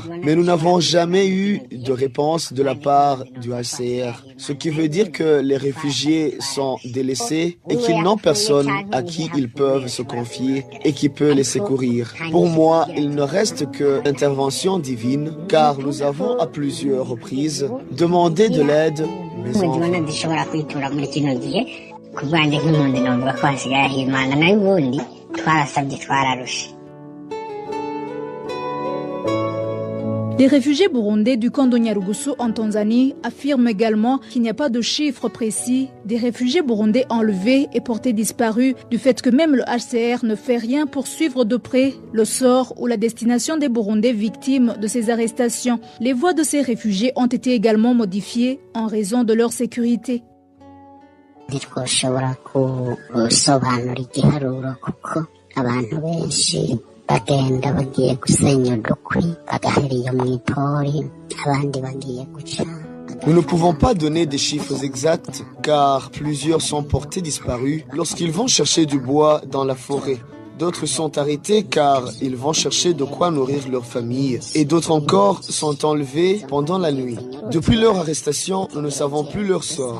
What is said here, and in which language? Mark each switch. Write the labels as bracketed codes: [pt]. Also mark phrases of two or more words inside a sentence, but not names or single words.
[fr] Mais nous n'avons jamais eu de réponse de la part du HCR, ce qui veut dire que les réfugiés sont délaissés et qu'ils n'ont personne à qui ils peuvent se confier et qui peut les secourir. Pour moi, il ne reste que l'intervention divine, car nous avons à plusieurs reprises demandé de l'aide, mais [rn] ku bwanjye nk'impunzi numva ko hasigaye aho Imana nayo ubundi twarasabye twararushe. [fr] Les réfugiés burundais du camp de Nyarugusu en Tanzanie affirment également qu'il n'y a pas de chiffre précis des réfugiés burundais enlevés et portés disparus, du fait que même le HCR ne fait rien pour suivre de près le sort ou la destination des Burundais victimes de ces arrestations. Les voix de ces réfugiés ont été également modifiées en raison de leur sécurité. [rn] ntitwoshobora gusobanura igiharuro kuko abantu benshi bagenda bagiye gusenya udukwi bagahera iyo mu ipori abandi bagiye guca. [fr] Nous ne pouvons pas donner des chiffres exacts car plusieurs sont portés disparus lorsqu'ils vont chercher du bois dans la forêt. D'autres sont arrêtés car ils vont chercher de quoi nourrir leur famille. Et d'autres encore sont enlevés pendant la nuit. Depuis leur arrestation, nous ne savons plus leur sort.